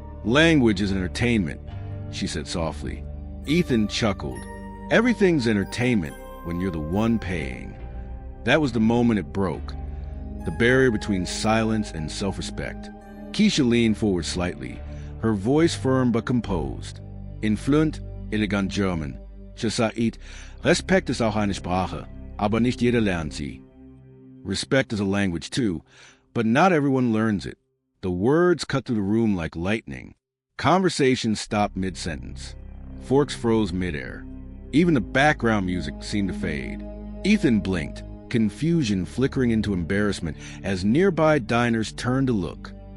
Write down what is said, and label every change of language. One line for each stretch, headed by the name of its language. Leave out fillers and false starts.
English: "Language is entertainment," she said softly. Ethan chuckled. "Everything's entertainment when you're the one paying." That was the moment it broke, the barrier between silence and self-respect. Keisha leaned forward slightly, her voice firm but composed. In fluent, elegant German, she said,
German: "Respekt ist auch eine Sprache, aber nicht jeder lernt sie."
English: Respect is a language too, but not everyone learns it. The words cut through the room like lightning. Conversation stopped mid-sentence. Forks froze midair. Even the background music seemed to fade. Ethan blinked, confusion flickering into embarrassment as nearby diners turned to look.